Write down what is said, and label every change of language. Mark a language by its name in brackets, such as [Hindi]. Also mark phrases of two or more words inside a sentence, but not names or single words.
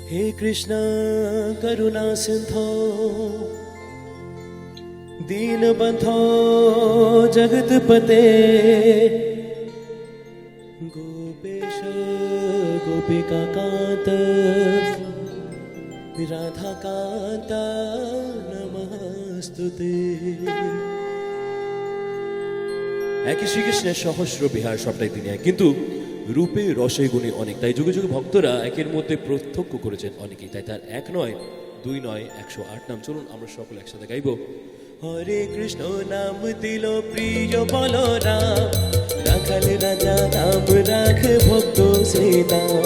[Sanskrit] हे कृष्ण करुणा सिंधो दीनबंधो जगतपते गोपेश गोपिकाकान्त राधाकान्त नमस्तुते। [Bangla] একই শ্রীকৃষ্ণের সহস্র বিহার, সবটাই তিনি এক, কিন্তু রূপে রসে গুণে অনেক। তাই যুগে যুগে ভক্তরা একের মধ্যে প্রত্যক্ষ করেছেন অনেকেই। তাই তার এক নয়, দুই নয়, 108 নাম। চলুন আমরা সকলে একসাথে গাইব। হরে কৃষ্ণ নাম দিল প্রিয় বলরাম, রাখাল রাজা নাম রাখে ভক্ত শ্রীরাম।